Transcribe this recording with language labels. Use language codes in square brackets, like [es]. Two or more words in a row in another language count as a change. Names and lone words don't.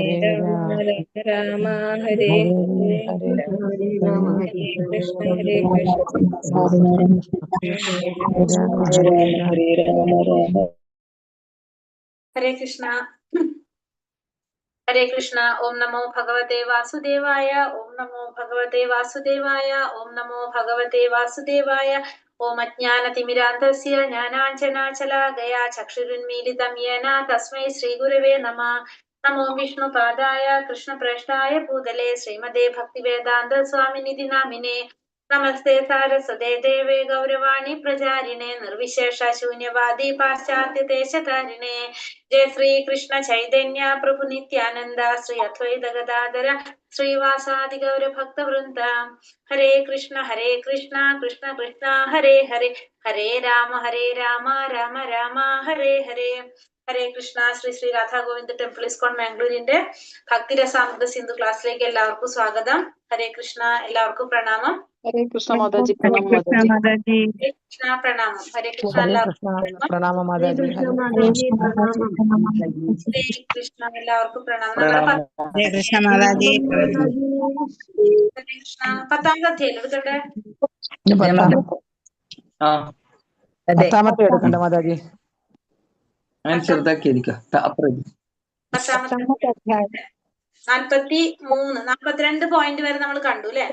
[sa] राम राम हरे हरे हरे हरे हरे हरे हरे कृष्ण हरे हरे कृष्ण हरे राम हरे राम। हरे कृष्णा। हरे कृष्णा। ओम नमो भगवते वासुदेवाय। ओम नमो भगवते वासुदेवाय। ओम नमो भगवते वासुदेवाय। ओम अज्ञानतिमिरान्धस्य ज्ञानाञ्जनाशलाकया चक्षुरुन्मीलितं येन तस्मै श्रीगुरवे नमः। नमो विष्णुपादाय कृष्णप्रेष्ठाय भूतले श्रीमते भक्तिवेदान्त स्वामिनिधि नामिने। नमस्ते सारस्वते देवे गौरवाणी प्रचारिणे निर्विशेष शून्यवादी पाश्चात्य देशतारिणे। जय श्री कृष्ण चैतन्य प्रभु नित्यानंद श्री अद्वैत गदाधर श्रीवासादि गौर भक्त वृंद। हरे कृष्ण कृष्ण कृष्ण हरे हरे हरे राम राम राम हरे हरे। [ml] ഹരേ കൃഷ്ണ. ശ്രീ ശ്രീ രാധാ ഗോവിന്ദ് ടെമ്പിൾ ഇസ്കോൺ മാംഗ്ലൂരിന്റെ ഭക്തിരസാമൃത സിന്ധു ക്ലാസ്സിലേക്ക് എല്ലാവർക്കും സ്വാഗതം. ഹരേ കൃഷ്ണ. എല്ലാവർക്കും പ്രണാമം. [hi] हरे कृष्ण माताजी. हरे Pranam कृष्ण Mataji. माताजी। [ml] ഹരേ കൃഷ്ണ പ്രണാമം. ഹരേ കൃഷ്ണ. [hi] हरे [ml] എല്ലാവർക്കും [hi] कृष्ण [ml] പ്രണാമം. [hi] प्रणाम माता हरे जी कृष्णा हरे माताजी प्रणाम। [ml] ഹരേ കൃഷ്ണ. എല്ലാവർക്കും പ്രണാമം. നമ്മുടെ [hi] Pranam. हरे कृष्ण माताजी। [ml] ഹരേ കൃഷ്ണ. പത്താമത്തെ അധ്യായം എടുക്കട്ടെ. പത്താമത്തെ എടുക്കണ്ട മാതാജി. ഞാൻ ചെറുതാക്കിയിരിക്കാം. പത്താമത്തെ 43 42 പോയിന്റ് വരെ നമ്മൾ കണ്ടു അല്ലെ.